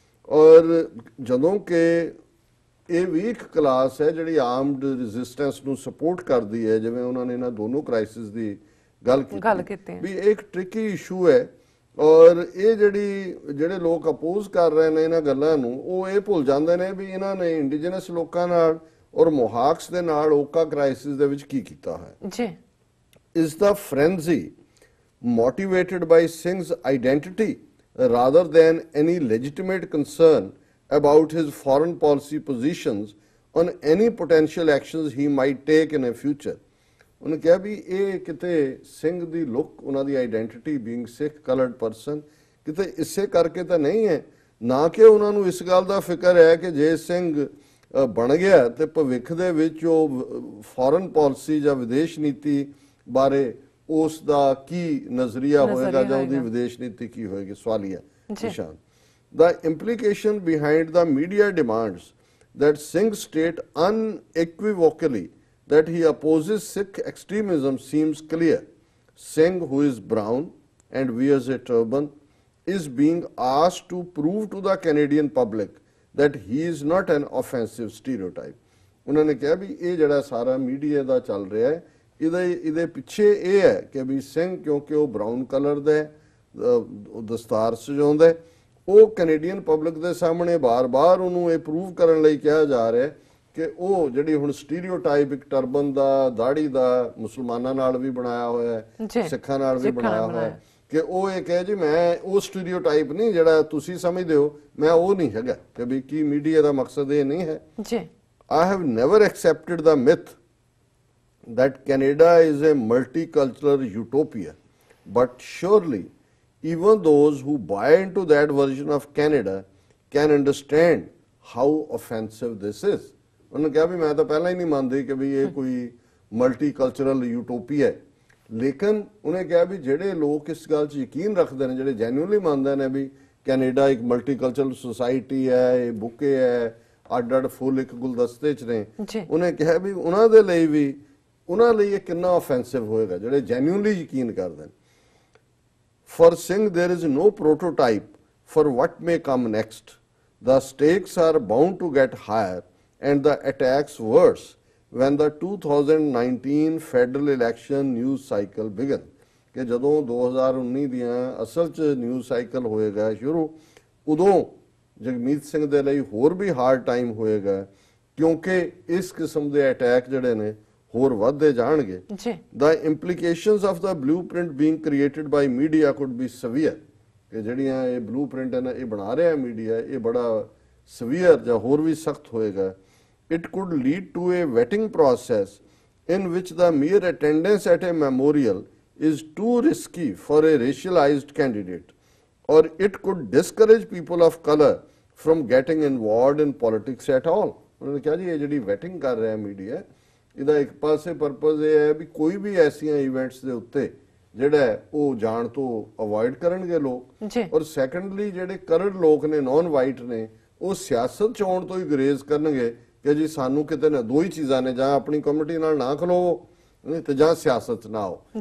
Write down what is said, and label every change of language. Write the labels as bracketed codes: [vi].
[pa] ਔਰ ਜਦੋਂ ਕਿ ਇਹ ਵੀ ਇੱਕ ਕਲਾਸ ਹੈ ਜਿਹੜੀ ਆਰਮਡ ਰੈਜ਼ਿਸਟੈਂਸ ਨੂੰ ਸਪੋਰਟ ਕਰਦੀ ਹੈ, ਜਿਵੇਂ ਉਹਨਾਂ ਨੇ ਇਹਨਾਂ ਦੋਨੋਂ ਕ੍ਰਾਈਸਿਸ ਦੀ ਗੱਲ ਕੀਤੀ ਵੀ ਇਹ ਇੱਕ ਟ੍ਰਿਕੀ ਇਸ਼ੂ ਹੈ। ਔਰ ਇਹ ਜਿਹੜੇ ਲੋਕ ਅਪੋਜ਼ ਕਰ ਰਹੇ ਨੇ ਇਹਨਾਂ ਗੱਲਾਂ ਨੂੰ, ਉਹ ਇਹ ਭੁੱਲ ਜਾਂਦੇ ਨੇ ਵੀ ਇਹਨਾਂ ਨੇ ਇੰਡੀਜਨਸ ਲੋਕਾਂ ਨਾਲ ਔਰ ਮੋਹਾਕਸ ਦੇ ਨਾਲ ਓਕਾ ਕ੍ਰਾਈਸਿਸ ਦੇ ਵਿੱਚ ਕੀ ਕੀਤਾ ਹੈ ਜੀ। [en] Is the frenzy motivated by Singh's identity rather than any legitimate concern about his foreign policy positions on any potential actions he might take in a future? [pa] ਉਹਨੇ ਕਿਹਾ ਵੀ ਇਹ ਕਿਤੇ ਸਿੰਘ ਦੀ ਲੁੱਕ, ਉਹਨਾਂ ਦੀ ਆਈਡੈਂਟੀਟੀ [en] being Sikh coloured person, [pa] ਕਿਤੇ ਇਸੇ ਕਰਕੇ ਤਾਂ ਨਹੀਂ ਹੈ, ਨਾ ਕਿ ਉਹਨਾਂ ਨੂੰ ਇਸ ਗੱਲ ਦਾ ਫਿਕਰ ਹੈ ਕਿ ਜੇ ਸਿੰਘ ਬਣ ਗਿਆ ਤੇ ਭਵਿੱਖ ਦੇ ਵਿੱਚ ਉਹ ਫੋਰਨ ਪਾਲਿਸੀ ਜਾਂ ਵਿਦੇਸ਼ ਨੀਤੀ ਬਾਰੇ ਉਸ ਦਾ ਕੀ ਨਜ਼ਰੀਆ ਹੋਏਗਾ ਜਾਂ ਉਹਦੀ ਵਿਦੇਸ਼ ਨੀਤੀ ਕੀ ਹੋਏਗੀ, ਸਵਾਲੀਆ ਨਿਸ਼ਾਨ। [en] The implication behind the media demands that Singh state unequivocally that he opposes Sikh extremism seems clear. Singh, who is brown and wears a turban, is being asked to prove to the Canadian public that he is not an offensive stereotype. [pa] ਉਹਨਾਂ ਨੇ ਕਿਹਾ ਵੀ ਇਹ ਜਿਹੜਾ ਸਾਰਾ media ਦਾ ਚੱਲ ਰਿਹਾ ਹੈ, ਇਹਦੇ ਪਿੱਛੇ ਇਹ ਹੈ ਕਿ ਵੀ ਸਿੰਘ ਕਿਉਂਕਿ ਉਹ ਬਰਾਊਨ ਕਲਰ ਦਾ ਦਸਤਾਰ ਸਜਾਉਂਦਾ ਹੈ, ਉਹ ਕੈਨੇਡੀਅਨ ਪਬਲਿਕ ਦੇ ਸਾਹਮਣੇ ਬਾਰ-ਬਾਰ ਉਹਨੂੰ ਇਹ ਪ੍ਰੂਵ ਕਰਨ ਲਈ ਕਿਹਾ ਜਾ ਰਿਹਾ ਕਿ ਉਹ ਜਿਹੜੀ ਹੁਣ ਸਟੀਰੀਓਟਾਈਪ ਇੱਕ ਟਰਬਨ ਦਾ, ਦਾੜੀ ਦਾ, ਮੁਸਲਮਾਨਾਂ ਨਾਲ ਵੀ ਬਣਾਇਆ ਹੋਇਆ ਹੈ, ਸਿੱਖਾਂ ਨਾਲ ਵੀ ਬਣਾਇਆ ਹੋਇਆ ਹੈ, ਕਿ ਉਹ ਇਹ ਕਹੇ ਜੀ ਮੈਂ ਉਹ ਸਟੀਰੀਓਟਾਈਪ ਨਹੀਂ ਜਿਹੜਾ ਤੁਸੀਂ ਸਮਝਦੇ ਹੋ, ਮੈਂ ਉਹ ਨਹੀਂ ਹੈਗਾ। ਕਿ ਵੀ ਕੀ ਮੀਡੀਆ ਦਾ ਮਕਸਦ ਇਹ ਨਹੀਂ ਹੈ ਜੀ। [en] I have never accepted the myth that Canada is a multicultural utopia, but surely even those who buy into that version of Canada can understand how offensive this is. [pa] ਉਹਨੇ ਕਿਹਾ ਵੀ ਮੈਂ ਤਾਂ ਪਹਿਲਾਂ ਹੀ ਨਹੀਂ ਮੰਨਦੀ ਕਿ ਵੀ ਇਹ ਕੋਈ ਮਲਟੀਕਲਚਰਲ ਯੂਟੋਪੀਆ ਹੈ, ਲੇਕਿਨ ਉਹਨੇ ਕਿਹਾ ਵੀ ਜਿਹੜੇ ਲੋਕ ਇਸ ਗੱਲ 'ਚ ਯਕੀਨ ਰੱਖਦੇ ਨੇ, ਜਿਹੜੇ ਜੈਨੂਇਨਲੀ ਮੰਨਦੇ ਨੇ ਵੀ ਕੈਨੇਡਾ ਇੱਕ ਮਲਟੀਕਲਚਰਲ ਸੁਸਾਇਟੀ ਹੈ, ਇਹ ਬੁਕੇ ਹੈ, ਅੱਡ-ਅੱਡ ਫੁੱਲ ਇੱਕ ਗੁਲਦਸਤੇ 'ਚ ਨੇ, ਉਹਨੇ ਕਿਹਾ ਵੀ ਉਹਨਾਂ ਦੇ ਲਈ ਵੀ ਉਹਨਾਂ ਲਈ ਇਹ ਕਿੰਨਾ ਆਫੈਂਸਿਵ ਹੋਏਗਾ ਜਿਹੜੇ ਜੈਨੂਇਨਲੀ ਯਕੀਨ ਕਰਦੇ ਨੇ। [en] For Singh, there is no prototype for what may come next. The stakes are bound to get higher and the attacks worse when the 2019 federal election news cycle begins. [pa] ਕਿ ਜਦੋਂ 2019 ਦੀਆਂ ਅਸਲ 'ਚ ਨਿਊਜ਼ ਸਾਈਕਲ ਹੋਏਗਾ ਸ਼ੁਰੂ, ਉਦੋਂ ਜਗਮੀਤ ਸਿੰਘ ਦੇ ਲਈ ਹੋਰ ਵੀ ਹਾਰਡ ਟਾਈਮ ਹੋਏਗਾ, ਕਿਉਂਕਿ ਇਸ ਕਿਸਮ ਦੇ ਅਟੈਕ ਜਿਹੜੇ ਨੇ ਹੋਰ ਵੱਧਦੇ ਜਾਣਗੇ। [en] The implications of the blueprint being created by media could be severe. [pa] ਕਿ ਜਿਹੜੀਆਂ ਇਹ ਬਲੂਪ੍ਰਿੰਟ ਹੈ ਨਾ ਇਹ ਬਣਾ ਰਿਹਾ ਮੀਡੀਆ, ਇਹ ਬੜਾ ਸਵੀਅਰ ਜਾਂ ਹੋਰ ਵੀ ਸਖਤ ਹੋਏਗਾ। [en] It could lead to a vetting process in which the mere attendance at a memorial is too risky for a racialized candidate, or it could discourage people of color from getting involved in politics at all. [pa] ਉਹਨਾਂ ਨੇ ਕਿਹਾ ਜੀ ਇਹ ਜਿਹੜੀ vetting ਕਰ ਰਿਹਾ media, ਇਹਦਾ ਇੱਕ ਪਾਸੇ ਪਰਪਸ ਇਹ ਹੈ ਵੀ ਕੋਈ ਵੀ ਐਸੀਆਂ ਇਵੈਂਟਸ ਦੇ ਉੱਤੇ ਜਿਹੜਾ ਉਹ ਜਾਣ ਤੋਂ ਅਵੋਇਡ ਕਰਨਗੇ ਲੋਕ, ਔਰ ਸੈਕੰਡਲੀ ਜਿਹੜੇ ਕਰੰਟ ਲੋਕ ਨੇ, ਨੌਨ ਵਾਈਟ ਨੇ, ਉਹ ਸਿਆਸਤ ਚ ਆਉਣ ਤੋਂ ਹੀ ਗਰੇਜ਼ ਕਰਨਗੇ ਕਿ ਜੀ ਸਾਨੂੰ ਕਿਤੇ ਨਾ ਦੋ ਹੀ ਚੀਜ਼ਾਂ ਨੇ, ਜਾਂ ਆਪਣੀ ਕਮਿਊਨਿਟੀ ਨਾਲ ਨਾ ਖਲੋਵੋ ਤੇ ਜਾਂ ਸਿਆਸਤ ਨਾ ਆਓ।